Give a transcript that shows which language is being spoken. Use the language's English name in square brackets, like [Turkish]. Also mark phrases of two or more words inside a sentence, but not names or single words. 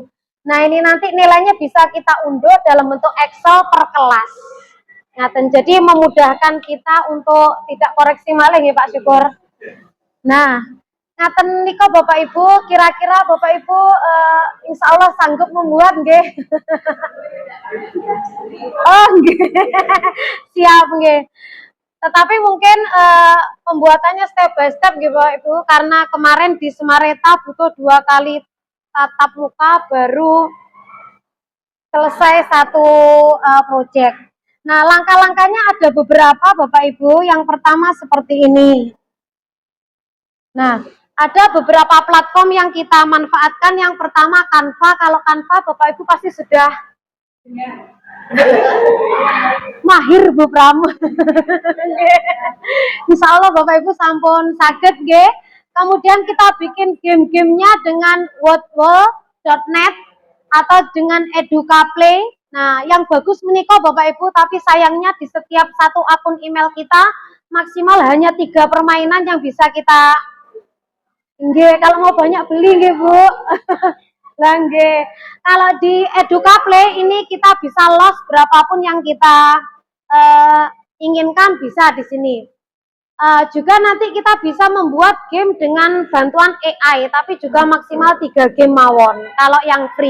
[Indonesian] Nah, ini nanti nilainya bisa kita unduh dalam bentuk Excel per kelas. Nah, jadi memudahkan kita untuk tidak koreksi maling ya Pak Syukur. Nah, [Javanese] ngaten nika [Indonesian] Bapak Ibu, kira-kira Bapak Ibu [Arabic] insya Allah [Indonesian] sanggup membuat nggih. [Javanese] Oh nggih. Siap nggih. [Indonesian] Tetapi mungkin pembuatannya [English] step by step [Indonesian] gitu Bapak Ibu, karena kemarin di Semareta butuh 2 kali tatap muka baru selesai satu project. Nah, langkah-langkahnya ada beberapa Bapak Ibu. Yang pertama seperti ini. Nah, ada beberapa platform yang kita manfaatkan. Yang pertama Canva. Kalau Canva Bapak Ibu pasti sudah mahir Bu Pram. [Arabic] Insya Allah [Javanese] Bapak Ibu sampun saged nggih. [Indonesian] Kemudian kita bikin game-gamenya dengan wordwall.net atau dengan EducaPlay. Nah, yang bagus menika Bapak Ibu, tapi sayangnya di setiap satu akun email kita maksimal hanya 3 permainan yang bisa kita. Nggih, kalau mau banyak beli nggih Bu. Lah nggih. Kalau di EducaPlay ini kita bisa loss berapapun yang kita inginkan bisa di sini. Juga nanti kita bisa membuat game dengan bantuan AI, tapi juga maksimal 3 game mawon kalau yang free.